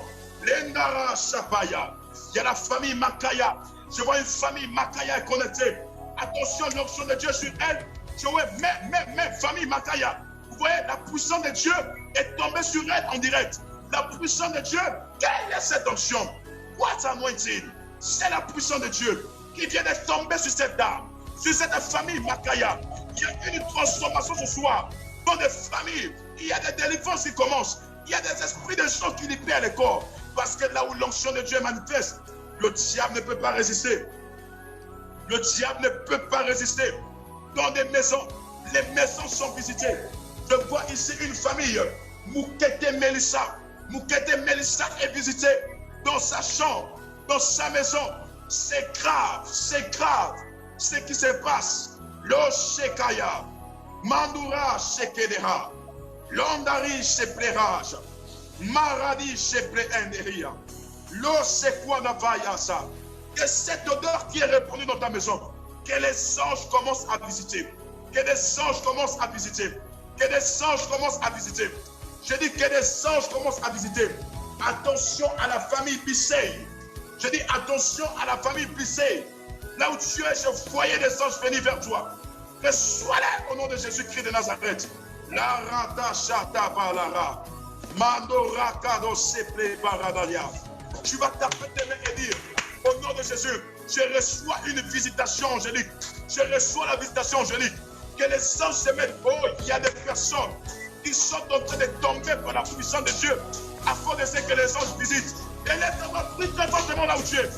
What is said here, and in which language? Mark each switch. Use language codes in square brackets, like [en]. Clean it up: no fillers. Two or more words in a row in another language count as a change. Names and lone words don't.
[fr] L'Endara Shapaya. Il y a la famille Makaya. Je vois une famille Makaya connectée. Attention, l'onction de Dieu sur elle. Je vois, mais famille Makaya. Vous voyez, la puissance de Dieu est tombée sur elle en direct. La puissance de Dieu, quelle est cette onction? [en] What anointing? [fr] C'est la puissance de Dieu qui vient de tomber sur cette dame, sur cette famille Makaya. Il y a une transformation ce soir. Dans des familles, il y a des délivrances qui commencent. Il y a des esprits de gens qui libèrent les corps. Parce que là où l'onction de Dieu est manifeste, le diable ne peut pas résister. Le diable ne peut pas résister. Dans des maisons, les maisons sont visitées. Je vois ici une famille, Moukete Melissa. Moukete Melissa est visitée dans sa chambre, dans sa maison. C'est grave ce qui se passe. Lo Shekaya, Mandura Shekedera, Londari Shepleraj, Maradi Sheplehenderia, Lo Sekwanavayasa. Que cette odeur qui est répandue dans ta maison, que les anges commencent à visiter. Que des anges commencent à visiter. Que des anges commencent à visiter. Je dis que des anges commencent à visiter. Attention à la famille Bissey. Je dis attention à la famille Bissey. Là où tu es, je voyais des anges venir vers toi. Reçois-les au nom de Jésus-Christ de Nazareth. La rata chata balara. Mando rakado seple baradalia. Tu vas taper tes mains et dire, au nom de Jésus, je reçois une visitation angélique. Je reçois la visitation angélique. Que les anges se mettent. Oh, il y a des personnes qui sont en train de tomber par la puissance de Dieu. Afin de ce que les anges visitent. Et laisse-moi prier très fortement là où tu es.